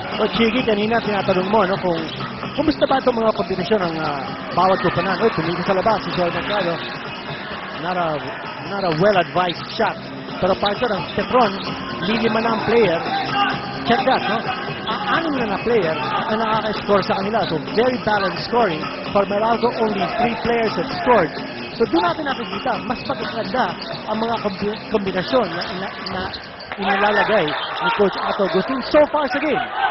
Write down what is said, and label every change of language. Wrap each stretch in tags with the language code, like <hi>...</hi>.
<tl>So, Chigi, kanina tinatanong mo kung kumusta ba itong mga kombinasyon ng bawat kupanan. Tumingin sa labas si Sol Mercado.</tl> <en>Not a well-advised shot.</en> <tl>Pero part ng Petron, lilima na ang player.</tl> <en>Check that,</en> <tl>no? Anim na player ang nakaka-score sa kanila.</tl> <en>So, very balanced scoring. For Meralco, only 3 players have scored.</en> <tl>So, doon natin nakikita, mas magaganda ang mga kombinasyon na inilalagay ni Coach Otto Agustin so far sa game.</tl>